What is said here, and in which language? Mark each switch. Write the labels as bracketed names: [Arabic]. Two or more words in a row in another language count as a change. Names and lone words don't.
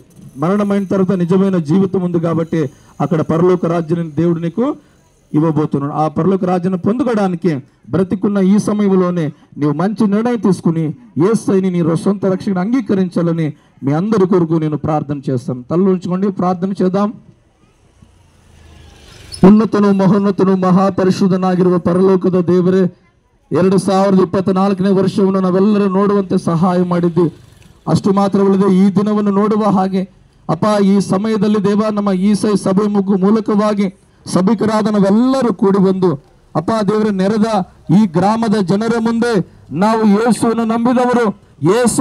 [Telugu] మరణమైన తర్వాత నిజమైన జీవితం ఉంది కాబట్టి అక్కడ పరలోక రాజ్యాన్ని దేవుడు నీకు ఇవ్వబోతున్నాడు. ఆ పరలోక రాజ్యాన్ని పొందుకోవడానికి బ్రతికున్న ఈ సమయంలోనే నీవు మంచి నిర్ణయం తీసుకుని యేసుని నీ సొంత రక్షణ అంగీకరించాలని మీ అందరి కొరకు నేను ప్రార్థన చేస్తాను. తలలో ఉంచుకోండి, ప్రార్థన చేద్దాం. [Kannada] ಉನ್ನತನು ಮಹೋನ್ನತನು ಮಹಾಪರಿಶುದ್ಧನಾಗಿರುವ ಪರಲೋಕದ ದೇವರೇ, 2024ನೇ ವರ್ಷವನ್ನು ನಾವೆಲ್ಲರೂ ನೋಡುವಂತೆ ಸಹಾಯ ಮಾಡಿದ್ದಿ. ಅಷ್ಟು ಮಾತ್ರವಲ್ಲದೆ ಈ ದಿನವನ್ನು ನೋಡುವ ಹಾಗೆ ಅಪ್ಪ, ಈ ಸಮಯದಲ್ಲಿ ದೇವ ನಮ್ಮ ಈ ಸಭೆ ಮೂಲಕವಾಗಿ ಸಭಿಕರಾದ ನಾವೆಲ್ಲರೂ ಕೂಡಿ ಬಂದು ಅಪ್ಪ ದೇವರೇ, ನೆರೆದ ಈ ಗ್ರಾಮದ ಜನರ ಮುಂದೆ ನಾವು ಯೇಸುವನ್ನು ನಂಬಿದವರು, ಯೇಸು